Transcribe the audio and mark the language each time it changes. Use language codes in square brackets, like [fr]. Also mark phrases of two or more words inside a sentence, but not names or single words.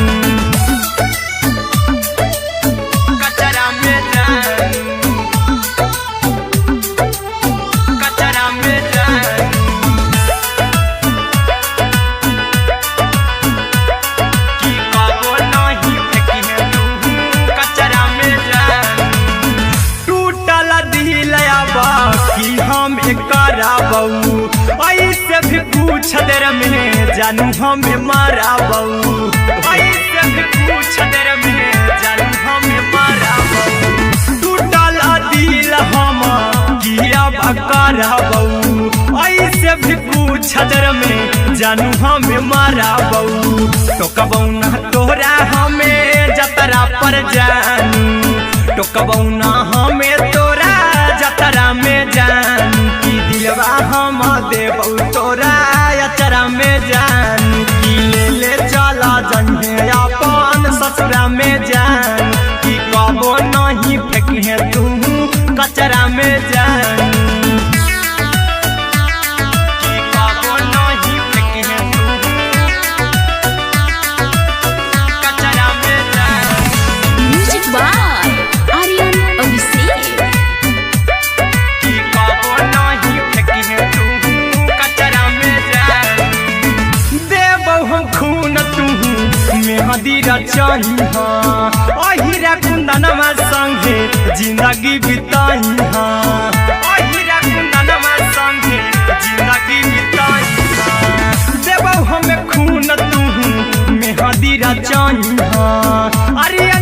[mai] कचरा में जान कचरा में जान की कबो नहीं फेंके तू कचरा में जान टूटल दिल आबा कि हम कराबौ ऐसे भी पूछ देर में जानू हमें माराबौ ऐसे भी पूछ देर में जानू हमें माराबौ टूटल दिल हम किया कराबौ ऐसे भी पूछ देर में जानू हमें माराबौ टोकबौ ना तोरा हमें जतरा पर जानू टोकबौ ना हमें तोरा जतरा में जानू की दिलवा हम देबौ तोरा अचरा में जान की ले चला जइहे अपन ससुरा में जान की कबो नहीं फेंके तू कचरा में जान की कबो नहीं फेंके तू कचरा में जान [en] Music by Aryan Abhishek [mai] की कबो नहीं फेंके तू कचरा में जान देबौ हम खून तू मेहंदी रचही अहिरा कुंदनमा संगे जिंदगी बिताई अहिरा कुंदनमा संगे जिंदगी बिताई देबौ हमें खून तू मेहंदी रचही आर्यन